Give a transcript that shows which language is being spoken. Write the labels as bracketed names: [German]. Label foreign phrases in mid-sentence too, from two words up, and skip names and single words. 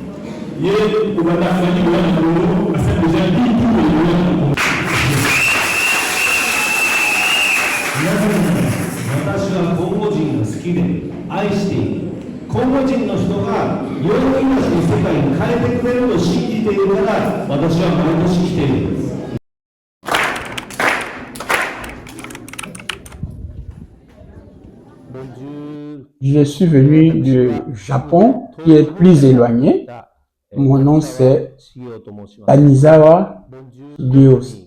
[Japanese] 私はコンゴ人が好きで愛している。コンゴ人の人が良い命の世界に変えてくれると信じているから私は毎年来ているんです。 [French] Je suis venu du Japon, qui est plus éloigné. Mon nom c'est Tanizawa Gios.